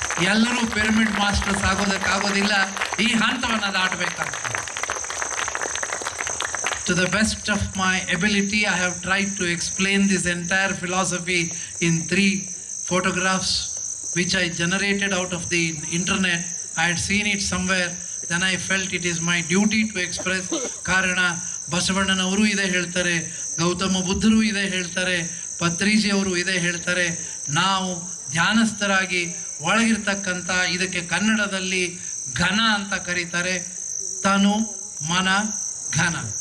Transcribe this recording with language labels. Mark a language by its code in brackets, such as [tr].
[kn] ಎಲ್ಲರೂ pyramid masters ಆಗೋದಕ್ಕಾಗೋದಿಲ್ಲ, ಈ ಹಂತವನ್ನು ದಾಟಬೇಕಾಗ್ತದೆ. [en] To the best of my ability, I have tried to explain this entire philosophy in 3 photographs which I generated out of the internet. I had seen it somewhere, then I felt it is my duty to express. [kn] ಕಾರಣ ಬಸವಣ್ಣನವರು ಇದೇ ಹೇಳ್ತಾರೆ, ಗೌತಮ ಬುದ್ಧರು ಇದೇ ಹೇಳ್ತಾರೆ, ಪತ್ರಿಜಿ ಅವರು ಇದೇ ಹೇಳ್ತಾರೆ. ನಾವು ಧ್ಯಾನಸ್ಥರಾಗಿ ಒಳಗಿರ್ತಕ್ಕಂಥ, ಇದಕ್ಕೆ ಕನ್ನಡದಲ್ಲಿ ಘನ ಅಂತ ಕರೀತಾರೆ, ತನು ಮನ ಘನ.